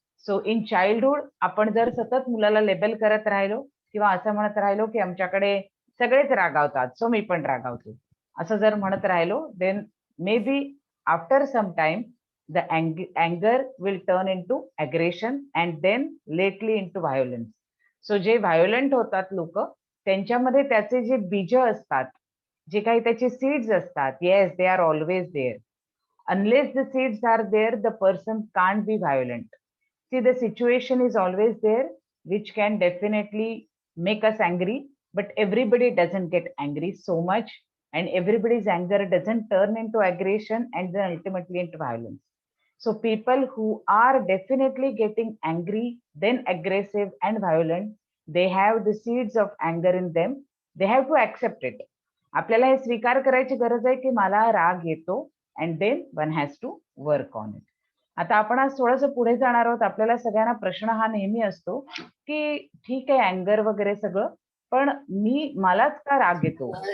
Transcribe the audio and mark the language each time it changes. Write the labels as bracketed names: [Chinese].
[English] so in childhood [Marathi] आपण जर सतत मुलाला लेबल करत राहिलो किंवा असं म्हणत राहिलो की आमच्याकडे सगळेच रागावतात, सो मी पण रागावतो, असं जर म्हणत राहिलो, [English] Then maybe after some time the anger will turn into aggression and then lately into violence. [Marathi] So जे violent होतात लोक, त्यांच्यामध्ये त्याचे जे बीज असतात, जे काही त्याचे seeds असतात, [English] yes they are always there. Unless the seeds are there, the person can't be violent. See, the situation is always there which can definitely make us angry, but everybody doesn't get angry so much, and everybody's anger doesn't turn into aggression and then ultimately into violence. So people who are definitely getting angry, then aggressive and violent, they have the seeds of anger in them. They have to accept it. [Marathi] आपल्याला हे स्वीकार करायची गरज आहे की मला राग येतो, [English] and then one has to work on it. [Marathi] आता आपण आज थोडंसं पुढे जाणार आहोत. आपल्याला सगळ्यांना प्रश्न हा नेहमी असतो की ठीक आहे अँगर वगैरे सगळं, पण मलाच का राग येतो?